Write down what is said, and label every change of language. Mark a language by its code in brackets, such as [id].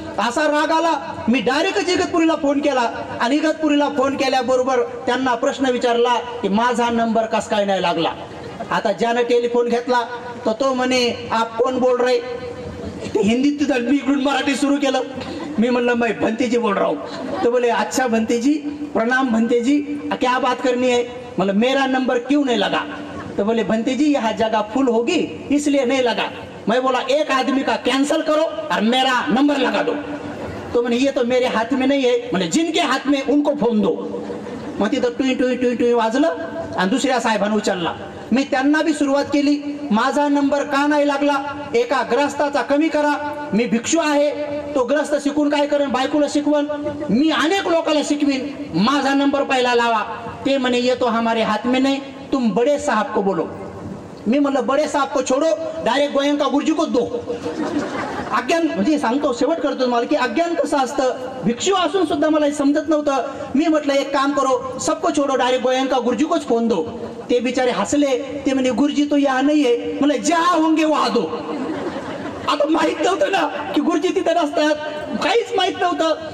[mr] असा राग आला, मी डायरेक्ट इगतपुरीला फोन केला आणि इगतपुरीला फोन केल्याबरोबर त्यांना प्रश्न विचारला की माझा नंबर कस काय नाही लागला. आता ज्यानं टेलिफोन घेतला तर तो म्हणे [hi] आप कोण बोल रहे. [mr] हिंदीत मी इकडून मराठी सुरू केलं. मी म्हणलं [hi] मैं भंतेजी बोल रहा हूँ. तो बोले अच्छा भंतेजी, प्रणाम भंतेजी, क्या बात करनी है. मतलब मेरा नंबर क्यों नहीं लगा. तो बोले भंतेजी यहाँ जगह फुल होगी इसलिए नहीं लगा. मैं बोला एक आदमी का कैंसिल करो और मेरा नंबर लगा दो. तो मैंने ये तो मेरे हाथ में नहीं है, मैंने जिनके हाथ में उनको फोन दो. [mr] मग तिथं टुई टुई टुई टुई वाजलं आणि दुसऱ्या साहेबांनी उचलला. मी त्यांना बी सुरुवात केली. माझा नंबर का नाही लागला, एका ग्रस्ताचा कमी करा. मी भिक्षू आहे, तो ग्रस्त शिकून काय करेन, बायकोला शिकवण, मी अनेक लोकांना शिकवीन. माझा नंबर पहिला लावा. ते म्हणे [hi] ये तो हमारे हाथ में नहीं, तुम बड़े साहब को बोलो. [mr] मी म्हणलं [hi] बड़े साहब को छोड़ो, डायरेक्ट गोयंका गुरुजी को दो. [mr] अज्ञान म्हणजे सांगतो, शेवट करतो तुम्हाला की अज्ञान कसं असतं. भिक्षू असून सुद्धा मला हे समजत नव्हतं. मी म्हटलं [hi] एक काम करो, सबको छोड़ो, डायरेक्ट गोयंका गुरुजी कोच फोन दो. [mr] ते बिचारे हसले. ते म्हणे [hi] गुरुजी तो यहाँ नहीं है. [mr] मला [hi] जहाँ होंगे वहाँ दो. [mr] आता माहित नव्हतं ना की गुरुजी तिथे नसतात, काहीच माहित नव्हतं.